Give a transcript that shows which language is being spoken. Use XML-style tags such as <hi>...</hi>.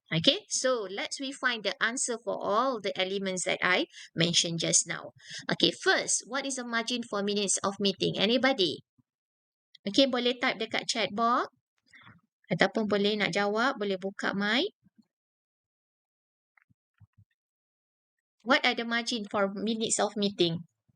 <en>Okay, so let's we find the answer for all the elements that I mentioned just now. Okay, first, what is the margin for minutes of meeting? Anybody?</en> <ms>Okay, boleh type dekat chat box ataupun boleh nak jawab, boleh buka mic.</ms> <en>What are the margin for minutes of meeting?</en>